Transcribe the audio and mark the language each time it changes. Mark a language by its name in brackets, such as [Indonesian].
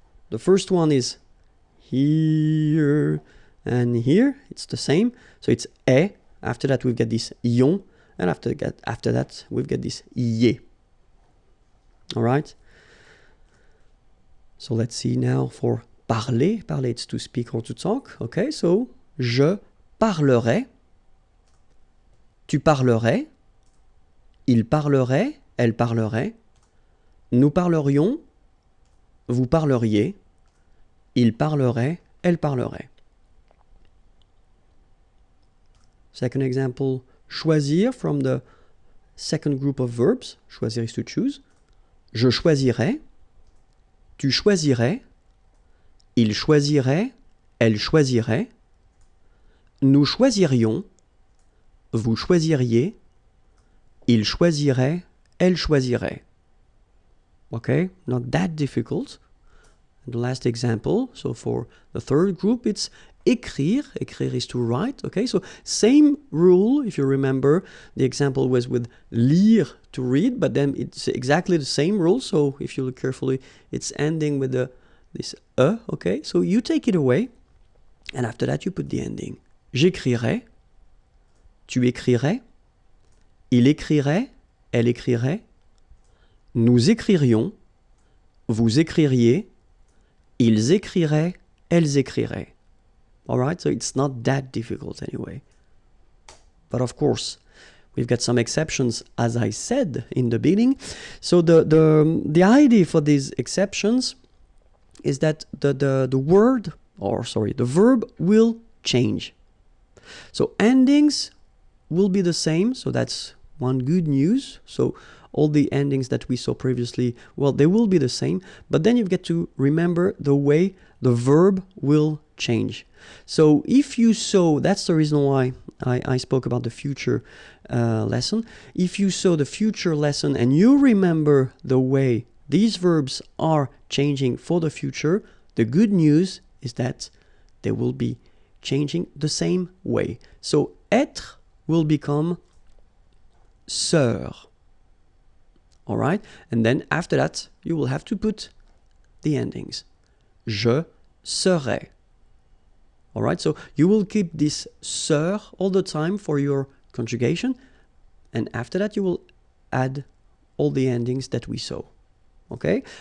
[English] The first one is here and here. It's the same. So it's e. After that, we've got this yon. And after that, we've got this ye. All right? So let's see now for parler. Parler, it's to speak or to talk. Okay, so [French] je parlerai. Tu parlerais, il parlerait, elle parlerait, nous parlerions, vous parleriez, il parlerait, elle parlerait. [English] Second example, choisir from the second group of verbs. Choisir is to choose. [French] Je choisirais, tu choisirais, il choisirait, elle choisirait, nous choisirions, vous choisiriez, il choisirait, elle choisirait. [English] Okay, not that difficult. And the last example, so for the third group, it's écrire. Écrire is to write. Okay, so same rule, if you remember, the example was with lire, to read, but then it's exactly the same rule. So if you look carefully, it's ending with this e. Okay, so you take it away, and after that you put the ending. [French] J'écrirais. Tu écrirais, il écrirait, elle écrirait, nous écririons, vous écririez, ils écriraient, elles écriraient. [English] All right, so it's not that difficult anyway. But of course, we've got some exceptions, as I said in the beginning. So the idea for these exceptions is that the verb will change. So endings will be the same, so that's one good news. So all the endings that we saw previously, well, they will be the same, but then you've got to remember the way the verb will change. So if you saw, that's the reason why I spoke about the future lesson. If you saw the future lesson and you remember the way these verbs are changing for the future, the good news is that they will be changing the same way. So être will become sœur. All right? And then after that, you will have to put the endings. [French] Je serai. [English] All right? So you will keep this sœur all the time for your conjugation. And after that, you will add all the endings that we saw. Okay?